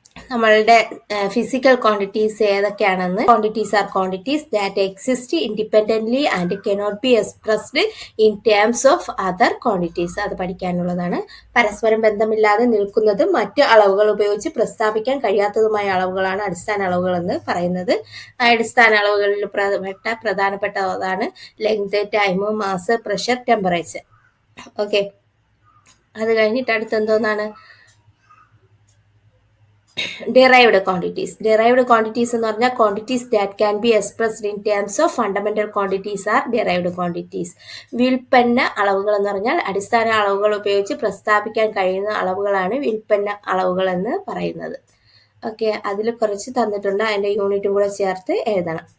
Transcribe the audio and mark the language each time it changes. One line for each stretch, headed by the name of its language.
Malayalam: നമ്മളുടെ physical quantities ഏതൊക്കെയാണെന്ന്,
English: Quantities are quantities that exist independently and cannot be expressed in terms of other quantities.
Malayalam: അത് പഠിക്കാനുള്ളതാണ്. പരസ്പരം ബന്ധമില്ലാതെ നിൽക്കുന്നതും മറ്റ് അളവുകൾ ഉപയോഗിച്ച് പ്രസ്താവിക്കാൻ കഴിയാത്തതുമായ അളവുകളാണ് അടിസ്ഥാന അളവുകൾ എന്ന് പറയുന്നത്. അടിസ്ഥാന അളവുകളിൽ പ്രധാനപ്പെട്ടതാണ് length, time, mass, pressure, temperature. Okay, അത് കഴിഞ്ഞിട്ട് അടുത്തെന്തോന്നാണ്, derived quantities എന്ന് പറഞ്ഞാൽ
English: quantities that can be expressed in terms of fundamental quantities are derived quantities.
Malayalam: വ്യുൽപ്പന്ന അളവുകൾ എന്ന് പറഞ്ഞാൽ അടിസ്ഥാന അളവുകൾ ഉപയോഗിച്ച് പ്രസ്താവിക്കാൻ കഴിയുന്ന അളവുകളാണ് വ്യുൽപ്പന്ന അളവുകൾ എന്ന് പറയുന്നത്. ഓക്കെ, അതിൽ കുറച്ച് തന്നിട്ടുണ്ട്, അതിന്റെ യൂണിറ്റും കൂടെ ചേർത്ത് എഴുതണം.